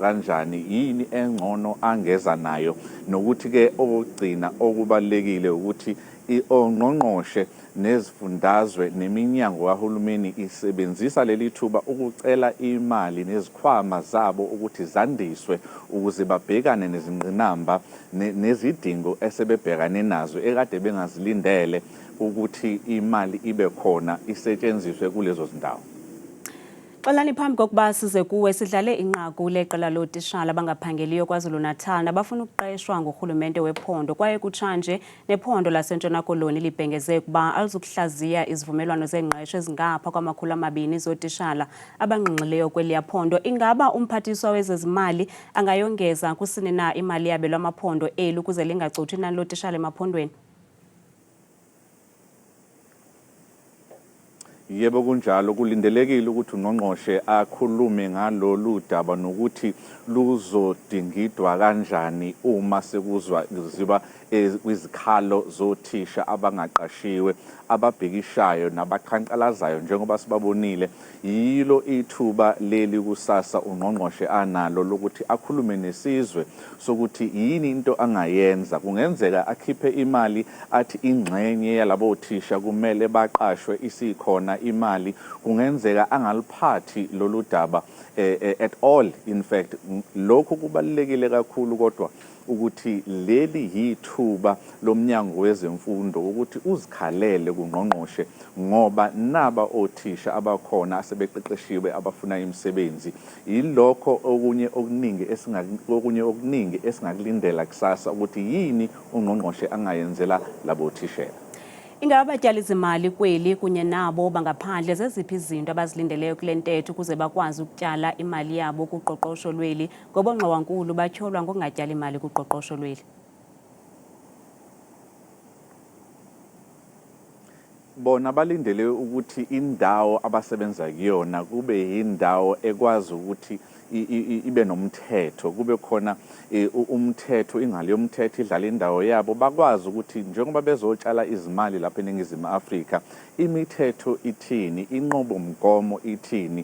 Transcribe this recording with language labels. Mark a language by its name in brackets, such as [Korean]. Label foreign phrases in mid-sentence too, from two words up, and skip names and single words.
[Zulu] kanjani, yini engcono angeza nayo, nokuthi ke okugcina okubalekile ukuthi ongqongqoshe nezifundazwe neminyango kahulumeni isebenzisa leli thuba ukucela imali nezikhwama zabo ukuthi zandiswe ukuze babhekane nezingqinamba nezidingo esebebhekane nazo ekade bengazilindele ukuthi imali ibe khona isetshenziswe kulezo zindawo. [Xhosa] Xolani, phambi kokuba size kuwe sidlale inqaku leqela lootitshala abangaphangeliyo kwaZulu Natal nabafuna ukuqeshwa ngurhulumente wephondo kwaye kutshanje nephondo lasentshona koloni libhengeze ukuba alizukuhlaziya izivumelwano zengqesho ezingapha kwama200 zootitshala abangqingqileyo kweliya phondo. Ingaba umphathiswa wezezimali angayongeza kusini na imali yabelwa amaphondo eli ukuze lingacothi inani lootitshala emaphondweni? [Zulu] Yebo kunjalo kulindelekile ukuthi ungqongqoshe akhulume ngalolu daba nokuthi luzodingidwa kanjani uma ziba izikhalo zothisha abangaqashiwe ababhekishayo nabaqhankqalazayo njengoba sibabonile. Yilo ithuba leli kusasa ungqongqoshe analo lokuthi akhulume nesizwe sokuthi yini into angayenza. Kungenzeka akhiphe imali athi ingxenye yalabo thisha kumele baqashwe isikhona imali. Kungenzeka angaliphathi lolu daba [English] at all. In fact [Zulu] lokho kubalulekile kakhulu kodwa ukuthi leli yithuba lomnyango wezemfundo ukuthi uzikhalele kungqongqoshe ngoba naba othisha abakhona asebeqeqeshiwe abafuna imisebenzi. Yilokho okunye okuningi esingakulindela kusasa ukuthi yini ungqongqoshe angayenzela labo thishela. [Xhosa] Ingaba abatyali zimali kweli kunye nabo bangaphandle zeziphi izinto abazilindeleyo kule ntetho ukuze bakwazi ukutyala imali yabo kuqoqosho lweli ngoba ongxowankulu batyholwa ngokungatyali imali kuqoqosho lweli? [Zulu] Bona balindele ukuthi indawo abasebenza kuyona kube yindawo ekwazi ukuthi ibe nomthetho, kube khona umthetho, ingalo yomthetho idlala indawo yabo, bakwazi ukuthi njengoba bezotshala izimali lapha eNingizimu Afrika imithetho ithini, inqobomgomo ithini.